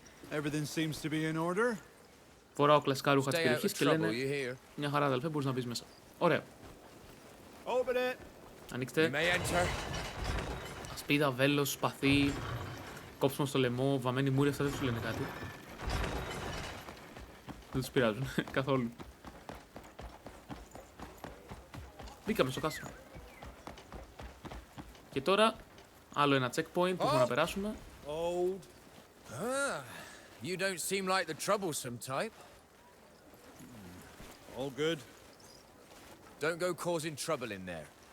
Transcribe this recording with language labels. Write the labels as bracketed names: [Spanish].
[English] Everything seems to be in order. [Greek] Φοράω κλασικά ρούχα της περιοχής και λένε μια χαρά αδελφέ, μπορείς να μπεις μέσα. Ωραία. [English] Open it. [Greek] Ανοίξτε. Ασπίδα, βέλος, σπαθί, κόψιμο στο λαιμό, βαμμένη μούρη, αυτά δεν τους λένε κάτι. Δεν τους πειράζουν καθόλου. Μπήκαμε στο κάστρο. Και τώρα άλλο ένα checkpoint που μπορούμε να περάσουμε. [English] Old. You don't seem like the troublesome type. All good. Don't go causing trouble in there.